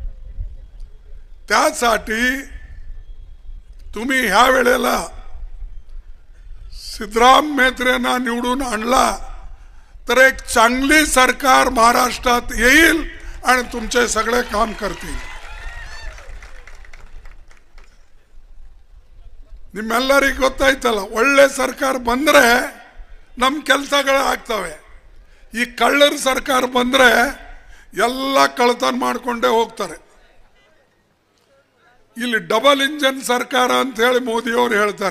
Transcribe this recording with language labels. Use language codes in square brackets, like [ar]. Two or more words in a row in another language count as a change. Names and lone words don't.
[mr] त्यासाठी तुम्ही ह्या वेळेला सिद्धराम मेत्रेंना निवडून आणला तर एक चांगली सरकार महाराष्ट्रात येईल आणि तुमचे सगळे काम करतील। [kn] ನಿಮ್ಮೆಲ್ಲರಿಗೂ ಗೊತ್ತಾಯ್ತಲ್ಲ, ಒಳ್ಳೆ ಸರ್ಕಾರ ಬಂದ್ರೆ ನಮ್ಮ ಕೆಲಸಗಳು ಆಗ್ತವೆ. ಈ ಕಳ್ಳರ ಸರ್ಕಾರ ಬಂದರೆ ಎಲ್ಲ ಕಳ್ಳತನ ಮಾಡಿಕೊಂಡೇ ಹೋಗ್ತಾರೆ. ಇಲ್ಲಿ ಡಬಲ್ ಇಂಜನ್ ಸರ್ಕಾರ ಅಂತ ಹೇಳಿ ಮೋದಿಯವರು ಹೇಳ್ತಾರೆ.